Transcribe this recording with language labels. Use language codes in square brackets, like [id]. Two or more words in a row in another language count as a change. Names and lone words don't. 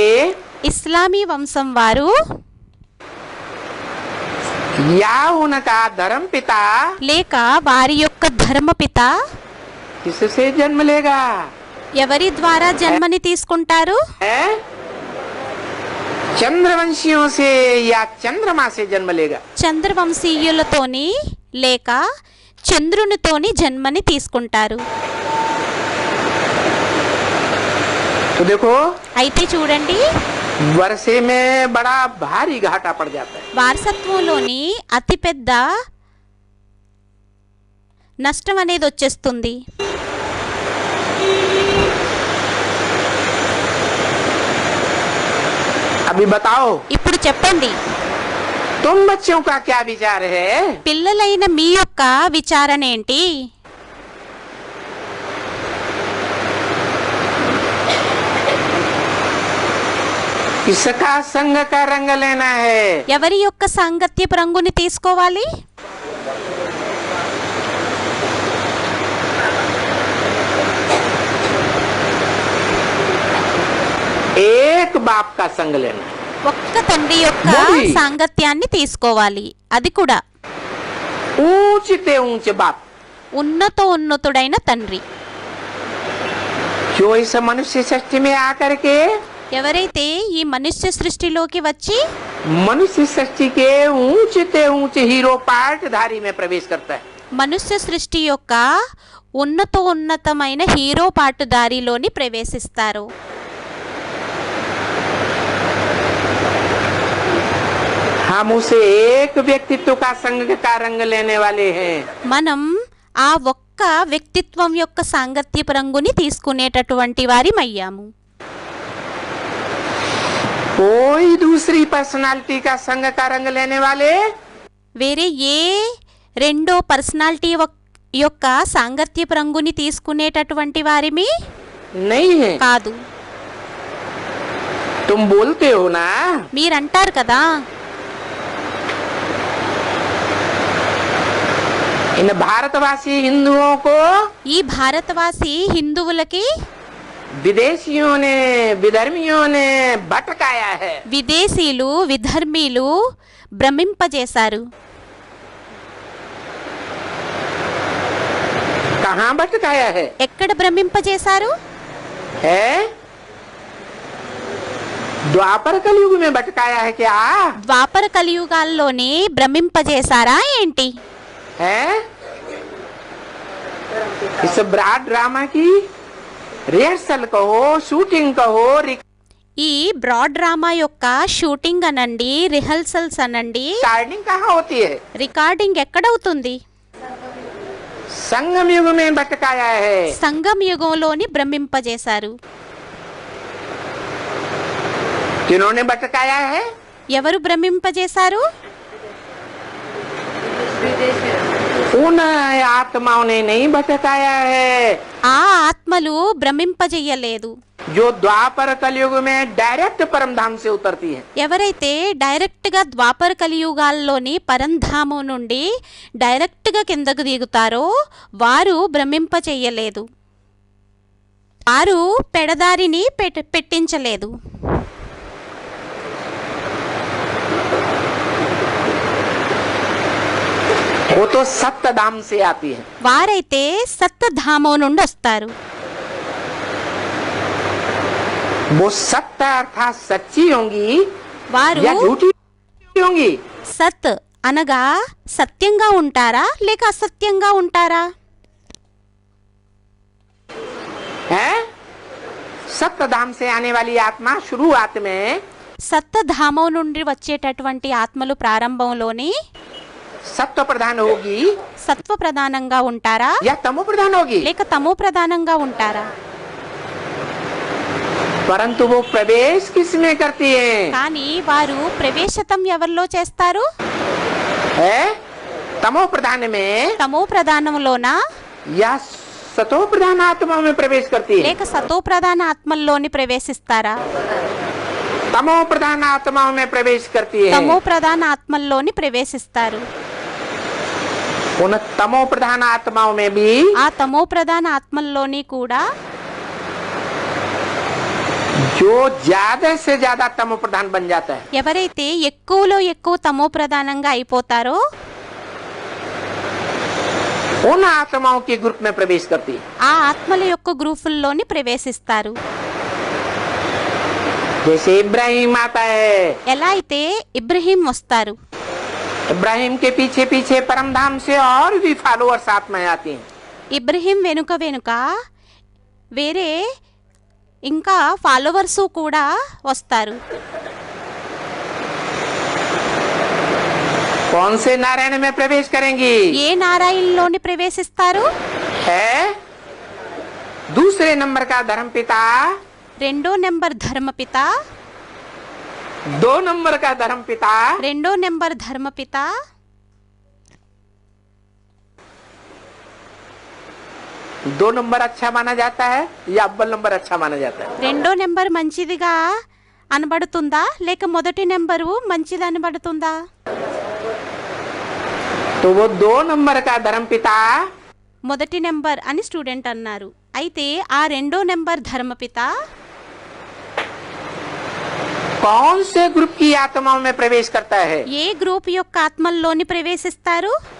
[te] ఇస్లామీ వంశం వారు, [hi] या उनका धर्म पिता [te] లేక వారి యొక్క ధర్మపిత [hi] किससे जन्म लेगा? [te] ఎవరి ద్వారా జన్మని తీసుకుంటారు? [hi] है चंद्रवंशियों से या चंद्रमा से जन्म लेगा। [te] చంద్రవంశీయులతోని లేక చంద్రునితోని జన్మని తీసుకుంటారు. [hi] तो देखो [te] అయితే చూడండి, [hi] वर्षे में बड़ा भारी घाटा पड़ जाता है। [te] వారసత్వంలోని అతిపెద్ద నష్టం అనేది వచ్చేస్తుంది. [hi] अभी बताओ [te] ఇప్పుడు చెప్పండి, [hi] तुम बच्चों का क्या विचार है? [te] పిల్లలైన మీ యొక్క విచారణ ఏంటి? [hi] किसका संग का रंग लेना है? [te] ఎవరి యొక్క సాంగత్యపు రంగుని తీసుకోవాలి? [hi] एक बाप का संग लेना है। [te] ఒక్క తండ్రి యొక్క మరి? సాంగత్యాన్ని తీసుకోవాలి. అది కూడా [hi] ऊंचे ऊंचे बाप [te] ఉన్నతుడైన తండ్రి. [hi] जो इस मनुष्य सृष्टि में आकर के [te] ఎవరైతే ఈ మనుష్య సృష్టిలోకి వచ్చి [hi] मनुष्य सृष्टि के ऊंचे हीरो पार्टधारी में प्रवेश करता है, [te] మనుష్య సృష్టి యొక్క ఉన్నతమైన హీరో పాటుదారిలోని ప్రవేశిస్తారు. [hi] हम उसे एक व्यक्तित्व का संग का रंग लेने वाले हैं। [te] మనం ఆ ఒక్క వ్యక్తిత్వం యొక్క సాంగత్యపు రంగుని తీసుకునేటటువంటి వారిమయ్యాము. [hi] कोई दूसरी पर्सनालिटी का संग का रंग लेने वाले [te] వేరే ఏ రెండో పర్సనాలిటీ యొక్క సాంగత్యపు రంగుని తీసుకునేటటువంటి వారిమి [hi] नहीं है। [te] కాదు. [hi] तुम बोलते हो ना, [te] మీరంటారు కదా, [hi] इन भारतवासी हिंदुओं को [te] ఈ భారతవాసి హిందువులకి [hi] विदेशियों ने विधर्मियों ने भटकाया है। [te] విదేశీయులు విధర్మీలు భ్రమింపజేశారు. [hi] कहाँ भटकाया है? [te] ఎక్కడ భ్రమింపజేశారు? [hi] है द्वापर कलयुग में भटकाया है क्या? [te] ద్వాపర కలియుగాల్లోనే భ్రమింపజేశారా ఏంటి? [hi] है इस [en] broad drama [hi] की रिहर्सल कहो, शूटिंग कहो, [te] ఈ [en] broad drama [te] యొక్క షూటింగ్ అనండి, రిహర్సల్స్ అనండి, [hi] रिकॉर्डिंग कहाँ होती है? [te] రికార్డింగ్ ఎక్కడవుతుంది? [hi] संगम युग में भटकाया है। [te] సంగం యుగంలోని భ్రమింపజేశారు. [hi] किन्होंने भटकाया है? [te] ఎవరు భ్రమింపజేశారు? [hi] उन आत्माओं ने नहीं भटकाया है [te] ఆ ఆత్మలు భ్రమింపజేయలేదు. [hi] जो द्वापर कलयुग में डायरेक्ट परम धाम से उतरती है। [te] ఎవరైతే డైరెక్ట్గా ద్వాపర కలియుగాల్లోని పరంధామం నుండి డైరెక్ట్గా కిందకు దిగుతారో వారు భ్రమింపచేయలేదు, వారు పెడదారిని పెట్టించలేదు. [hi] वो तो सत्य धाम से आती है। [te] వారైతే సప్తధామం నుండి వస్తారు. [hi] वो सत्य अर्थात सच्ची होंगी [te] వారు [hi] या झूठी होंगी? [te] సత్ అనగా సత్యంగా ఉంటారా లేక అసత్యంగా ఉంటారా? [hi] है सप्तधाम से आने वाली आत्मा शुरुआत में [te] సప్తధామం నుండి వచ్చేటటువంటి ఆత్మలు ప్రారంభంలోని [hi] सत्व प्रधान होगी [te] సత్వ ప్రధానంగా ఉంటారా [hi] या तमो प्रधान होगी, [te] లేక తమో ప్రధానంగా ఉంటారా? [hi] परंतु वो प्रवेश किसमें करती है? [te] కానీ వారు ప్రవేశతం ఎవరిలో చేస్తారు? [hi] है तमो प्रधान में [te] తమో ప్రధానంలోనా [hi] या सतो प्रधान आत्मा में प्रवेश करती है? [te] లేక సతో ప్రధాన ఆత్మల్లోని ప్రవేశిస్తారా? [hi] तमो प्रधान आत्माओं में प्रवेश करती है। [te] తమో ప్రధాన ఆత్మల్లోని ప్రవేశిస్తారు. [hi] उन तमो प्रधान आत्माओं में भी [te] ఆ తమో ప్రధాన ఆత్మల్లోని కూడా [hi] जो ज्यादा से ज्यादा तमो प्रधान बन जाता है, [te] ఎవరైతే ఎక్కువలో ఎక్కువ తమో ప్రధానంగా అయిపోతారో [hi] उन आत्माओं के ग्रुप में प्रवेश करती है। [te] ఆ ఆత్మల యొక్క గ్రూపుల్లోని ప్రవేశిస్తారు. [hi] जैसे इब्राहिम आता है, [te] ఎలా అయితే ఇబ్రహీం వస్తారు, [hi] इब्राहिम के पीछे पीछे परम धाम से और भी फॉलोअर्स साथ में आते हैं। [te] ఇబ్రహీం వెనుక వెనుక వేరే ఇంకా ఫాలోవర్స్ కూడా వస్తారు. [hi] कौन से नारायण में प्रवेश करेंगी? [te] ఏ నారాయణలోని ప్రవేశిస్తారు? [hi] है दूसरे नंबर का धर्मपिता, [te] రెండో నెంబర్ ధర్మపిత, [hi] 2 नंबर का धर्मपिता, [te] రెండో నెంబర్ ధర్మపిత, [hi] 2 नंबर अच्छा माना जाता है या अव्वल नंबर अच्छा माना जाता है? [te] రెండో నెంబర్ మంచిదిగా అనబడుతుందా లేక మొదటి నెంబరు మంచిది అనబడుతుందా? [hi] तो वो 2 नंबर का धर्मपिता [te] మొదటి నెంబర్ అని స్టూడెంట్ అన్నారు. అయితే ఆ రెండో నెంబర్ ధర్మపిత [hi] कौन से ग्रुप की आत्माओं में प्रवेश करता है? [te] ఏ గ్రూప్ యొక్క ఆత్మల్లోని ప్రవేశిస్తారు?